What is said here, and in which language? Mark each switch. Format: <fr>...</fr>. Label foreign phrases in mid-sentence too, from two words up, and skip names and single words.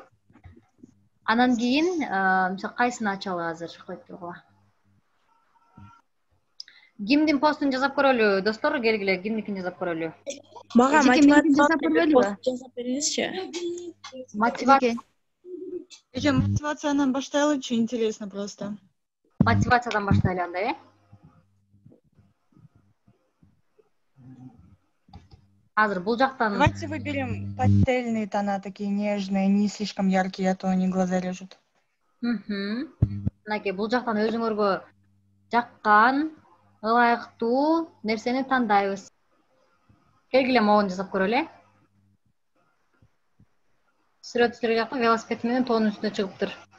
<ky>Анан кийин, мисалы кайсыны ачалы азыр коюп тургула. Кимдин постун жасап көрөлү, достор? Келгиле, кимдикин жасап көрөлү? Мага мотивация жасап бериңизчи. Мотивация. Мотивациядан баштайлычы,</ky> <ru>интересно просто.</ru> <ky>Мотивациядан баштайлы анда, Азыр бул жактан.</ky> <ru>Давайте выберем пастельные тона, такие нежные, не слишком яркие, а то они глаза режут.</ru> <ky>Мынакей бул жактан өзүңөргө жаккан, ылайыктуу нерсени тандайбыз. Келгиле, могуну жасап көрөлү. Сүрөт жакта велосипед менен тоонун үстүнө чыгыптыр.</ky>